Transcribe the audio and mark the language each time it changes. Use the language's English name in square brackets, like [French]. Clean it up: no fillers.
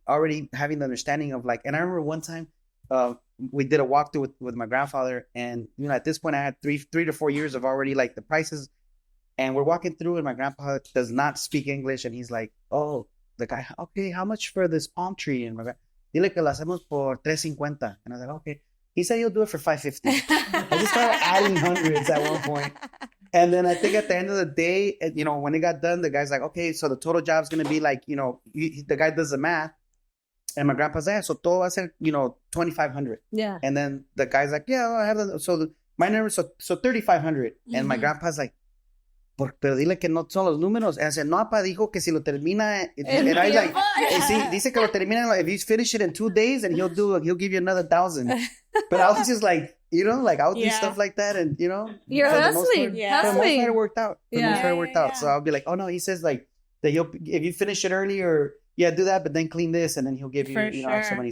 [English] Already having the understanding of like, and I remember one time we did a walkthrough with my grandfather, and you know, at this point I had 3 to 4 years of already like the prices, and we're walking through and my grandpa does not speak English, and he's like, oh, the guy, okay, how much for this palm tree? And my grandpa, [Spanish] dile que lo hacemos por $3.50. [English] And I was like, okay. He said he'll do it for $5.50. I just started adding hundreds at one point. And then I think at the end of the day, you know, when it got done, the guy's like, okay, so the total job's going to be like, you know, the guy does the math. And my grandpa's like, so [Spanish] todo va a ser, [English] you know, $2,500. Yeah. And then the guy's like, yeah, I have my number, so $3,500. And my grandpa's like, [Spanish] pero dile que no son los números. [English] And I said, [Spanish] no, pa, dijo que si lo termina. [English] And I like, [Spanish] dice que lo termina, [English] if you finish it in 2 days, and he'll give you another 1,000. But I was just like, you know, like I'll do stuff like that, and you know, you're hustling. For the most part, it worked out. So I'll be like, oh no, he says like that if you finish it early, or do that, but then clean this, and then he'll give you extra money.